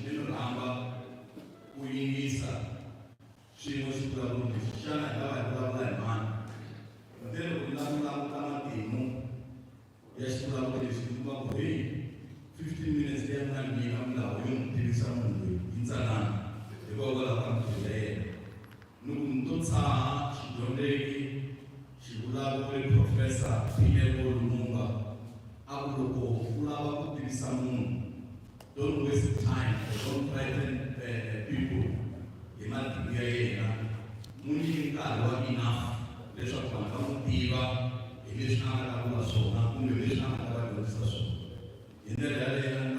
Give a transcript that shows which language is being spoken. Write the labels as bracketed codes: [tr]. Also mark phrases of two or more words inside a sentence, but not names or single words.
[ts] ni rhamba ku yingisa swin'we swivulavuri leswi xana hi lava hi vulavula hi mani ndlela ku languta matimu ya xivulavuri leswi ni kuma ku hey [en] 15 minutes [ts] leyi nga nyika milawu yo n'wi tivisa munhu loyi hi ntsanana hikokwalaho ka mbilu ya yena ni ku ni to tshaha xidyondzeki xivulavuri professor P.L. Lumumba a ku loko u lava ku tivisa munhu [en] don't waste time, don't frighten people. [ts] Hi matimu ya yena munhu nyiki nkarhi wa enough leswaku vanhu va n'wi tiva hi leswi a nga ta vula swona kumbe leswi a nga ta va dyondzisa swona hi ndlela yaleyo ni ta